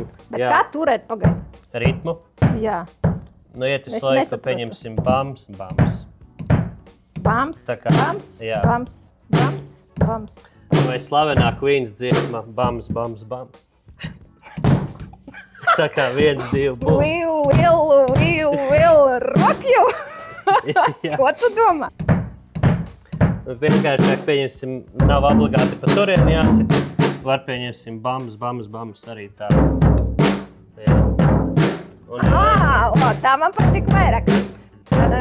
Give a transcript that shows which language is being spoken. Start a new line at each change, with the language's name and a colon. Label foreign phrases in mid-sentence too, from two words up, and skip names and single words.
Latvian: Bet kā turēt pagaidu? Ritmu. Jā. Iet uz laiku, pieņemsim bams, bams. Bams, bams, bams. Bams, bams. Vai slavenā Queen's dziesma bams, bams, bams. Tā kā 1, 2, bum.
English: Will, rock you!
Latvian: Ko tu domā? Vienkāršāk pieņemsim, nav obligāti pa turieni jāsit. Var pieņemsim bams, bams, bams arī tā. Jā. Tā man patīk vairāk. Tad